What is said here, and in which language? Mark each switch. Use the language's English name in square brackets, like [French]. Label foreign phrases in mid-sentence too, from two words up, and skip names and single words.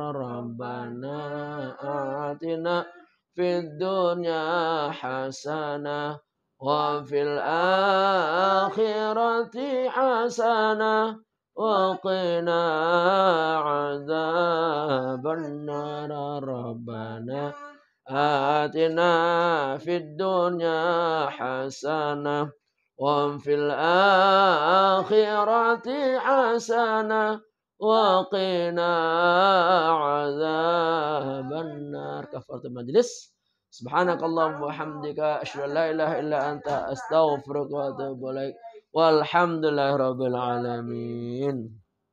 [Arabic] ربنا آتنا في الدنيا حسنة وفي الآخرة حسنة وقنا عذاب النار. ربنا آتنا في الدنيا حسنة وفي الآخرة حسنة وقنا عذاب النار. كفارة المجلس. سبحانك اللهم وبحمدك أشهد أن لا إله إلا أنت أستغفرك وأتوب إليك. والحمد لله رب العالمين.